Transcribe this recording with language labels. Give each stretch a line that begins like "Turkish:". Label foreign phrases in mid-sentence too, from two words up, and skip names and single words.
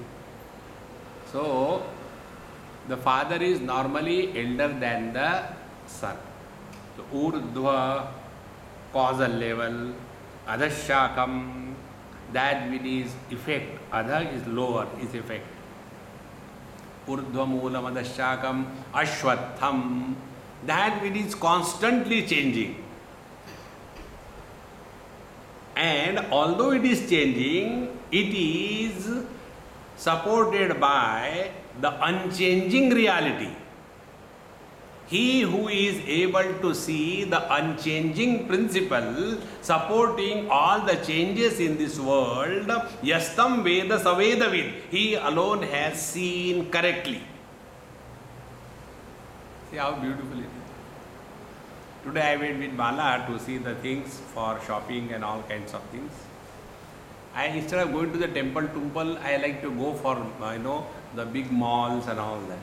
English: So, the father is normally elder than the son. So, urdhva, causal level, adhashakam, that which is effect, adha is lower, is effect.
Sanskrit: Urdhvamulam adhashakam ashwatham,
English: that which is constantly changing. And although it is changing, it is supported by the unchanging reality. He who is able to see the unchanging principle supporting all the changes in this world,
Sanskrit: yastam veda savedavid,
English: he alone has seen correctly. See how beautiful it is. Today I went with Bala to see the things for shopping and all kinds of things. Instead of going to the temple, I like to go for the big malls and all that.